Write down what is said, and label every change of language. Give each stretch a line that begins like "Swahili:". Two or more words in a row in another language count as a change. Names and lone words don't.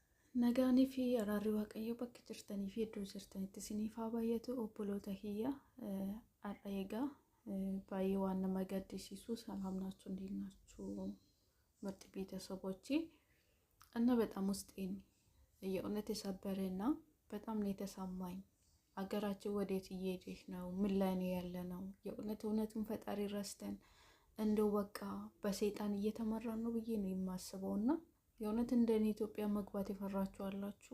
Oromo: Nagaanii fi araarri waaqayyo bakka jirtanii fi iddoo jirtanitti isiniif haa baay'atu. Obboloota kiyya har'a egaa baay'ee waan nama gaddisiisu
Amharic: ሰላም ናችሁ እንዴት ናችሁ? ምርጥ ቤተሰቦቼ እና በጣም ውስጤን የእውነት የሰበረና በጣም ነው የተሰማኝ። አገራችን ወዴት እየሄደች ነው? ምን ላይ ነው ያለነው? የእውነቱን ፈጣሪ ረስተን እንደው በቃ በሰይጣን እየተመራን ነው ብዬ ነው የማስበውና የእውነት እንደኔ ኢትዮጵያ መግባት ይፈራችሁ አላችሁ?